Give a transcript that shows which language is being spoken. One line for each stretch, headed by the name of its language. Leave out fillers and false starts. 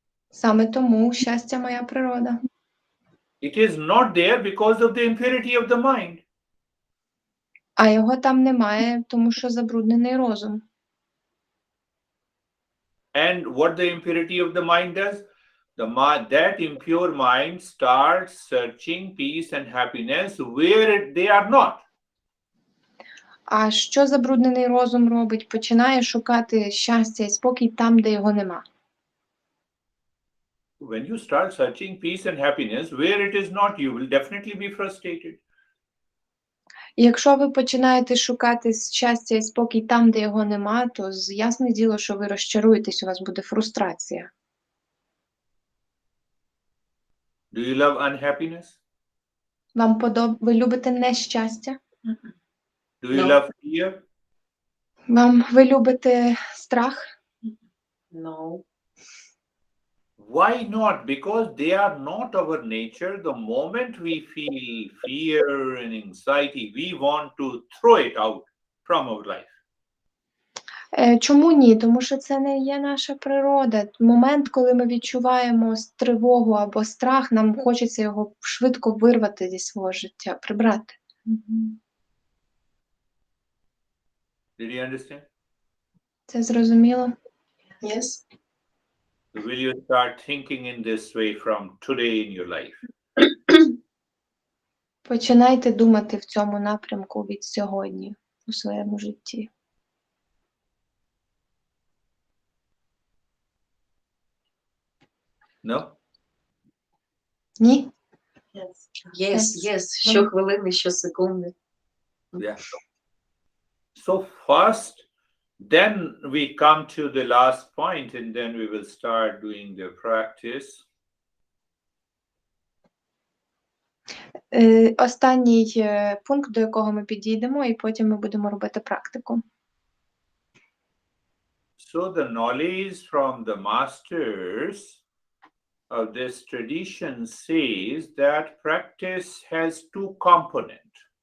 Ukrainian: Саме тому щастя моя природа.
English: It is not there because of the impurity of the mind.
Ukrainian: А його там немає, тому що забруднений розум.
English: And what the impurity of the mind does? That impure mind starts searching peace and happiness where they are not.
Ukrainian: А що забруднений розум робить? Починає шукати щастя і спокій там, де його нема.
English: When you start searching peace and happiness where it is not, you will definitely be frustrated.
Ukrainian: І якщо ви починаєте шукати щастя і спокій там, де його нема, то ясне діло, що ви розчаруєтесь, у вас буде фрустрація.
English: Do you love unhappiness?
Ukrainian: Ви любите нещастя?
English: Do you No. love fear?
Ukrainian: Ви любите страх?
English: No. Why not? Because they are not our nature. The moment we feel fear and anxiety, we want to throw it out from our life.
Ukrainian: Чому ні? Тому що це не є наша природа. Момент, коли ми відчуваємо тривогу або страх, нам хочеться його швидко вирвати зі свого життя, прибрати.
English: Did you understand?
Ukrainian: Це зрозуміло?
English: Yes. Will you start thinking in this way from today in your life?
Ukrainian: Починайте думати в цьому напрямку від сьогодні у своєму житті.
English: No?
Ukrainian: Ні?
English: Yes.
Ukrainian: Щохвилини, щосекунди.
English: Yeah. So first, then we come to the last point, and then we will start doing the practice.
Ukrainian: Останній пункт, до якого ми підійдемо, і потім ми будемо робити практику.
English: So the knowledge from the masters of this tradition says that practice has two components.